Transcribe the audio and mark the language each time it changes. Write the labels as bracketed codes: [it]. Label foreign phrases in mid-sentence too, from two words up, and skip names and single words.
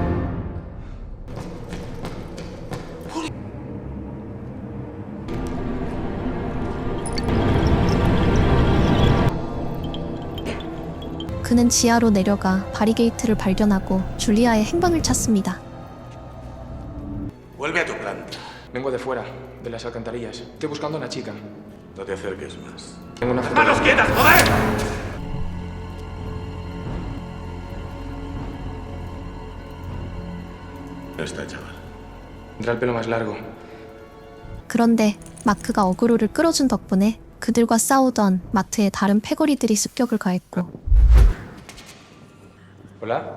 [ko] 그는 지하로 내려가 바리게이트를 발견하고 줄리아의 행방을 찾습니다. [es] Vuelve a tu planta. Vengo de fuera, de las alcantarillas. Estoy buscando a una chica. No te acerques más. Tengo una foto. ¡Manos quietas, joder! Está, chaval. Tendrá el pelo más largo. [ko] 그런데 마크가 어그로를 끌어준 덕분에 그들과 싸우던 마트의 다른 패거리들이 습격을 가했고 [es] Hola.